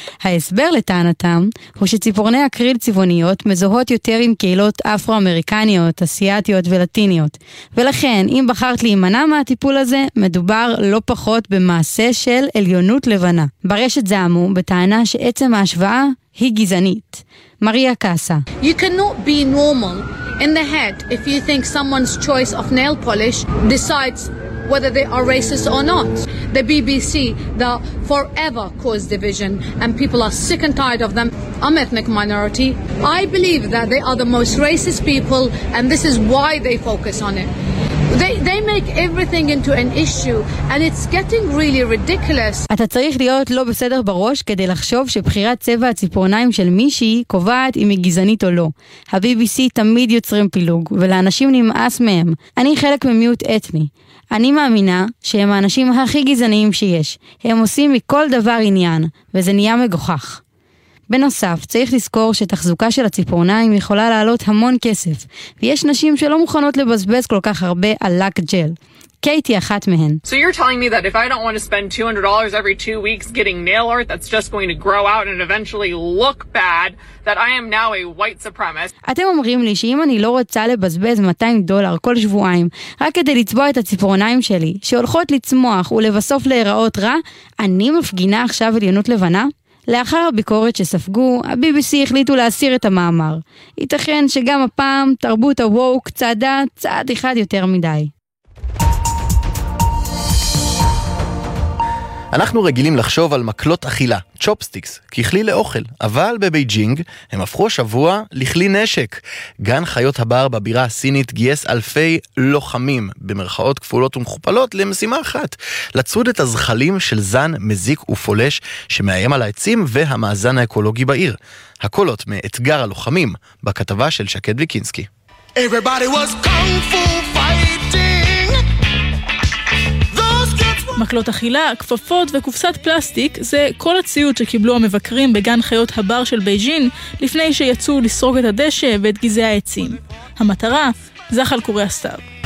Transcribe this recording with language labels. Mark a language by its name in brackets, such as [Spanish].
[Hebrew] ההסבר לטענתם הוא שציפורני אקריל צבעוניות מזוהות יותר עם קהילות אפרו-אמריקניות, אסיאטיות ולטיניות, ולכן אם בחרת להימנע מהטיפול הזה מדובר לא פחות במעשה של עליונות לבנה. ברשת זעמו בטענה שעצם ההשוואה היא גזענית. מריה קאסה. [English] You cannot be normal in the head if you think someone's choice of nail polish decides whether they are racist or not. The BBC that forever caused division and people are sick and tired of them. I'm ethnic minority. I believe that they are the most racist people and this is why they focus on it. They make everything into an issue and it's getting really ridiculous. [Hebrew] אתה צריך להיות לא בסדר בראש כדי לחשוב שבחירת צבע הציפורניים של מישהי קובעת אם היא גזענית או לא. ה-BBC תמיד יוצרים פילוג ולאנשים נמאס מהם. אני חלק ממיעוט אתני. אני מאמינה שהם האנשים הכי גזעניים שיש. הם עושים מכל דבר עניין וזה נהיה מגוחך. בנוסף, צריך לזכור שתחזוקה של הציפורניים יכולה לעלות המון כסף, ויש נשים שלא מוכנות לבזבז כל כך הרבה על לק ג'ל. קייטי אחת מהן. [English] So you're telling me that if I don't want to spend $200 every 2 weeks getting nail art that's just going to grow out and eventually look bad that I am now a white supremacist. [Hebrew] אתם אומרים לי שאם אני לא רוצה לבזבז $200 כל שבועיים רק כדי לצבוע את הציפורניים שלי שהולכות לצמוח ולבסוף להיראות רע, אני מפגינה עכשיו עליונות לבנה? לאחר הביקורת שספגו, ה-BBC החליטו להסיר את המאמר. ייתכן שגם הפעם תרבות הווק צעדה צעד אחד יותר מדי. אנחנו רגילים לחשוב על מקלות אכילה, צ'ופסטיקס, ככלי לאוכל, אבל בבייג'ינג הם הפכו השבוע לכלי נשק. גן חיות הבר בבירה הסינית גייס אלפי לוחמים, במרכאות כפולות ומכופלות, למשימה אחת. לצוד את הזחלים של זן מזיק ופולש שמאיים על העצים והמאזן האקולוגי בעיר. הקולות מאתגר הלוחמים, בכתבה של שקד ויקינסקי. [English] Everybody was kung fu fighting. [Hebrew] מקלות אכילה, כפפות וקופסת פלסטיק זה כל הציוד שקיבלו המבקרים בגן חיות הבר של בייג'ין לפני שיצאו לסרוק את הדשא ואת גזעי העצים. המטרה, זחל קורי הסתיו.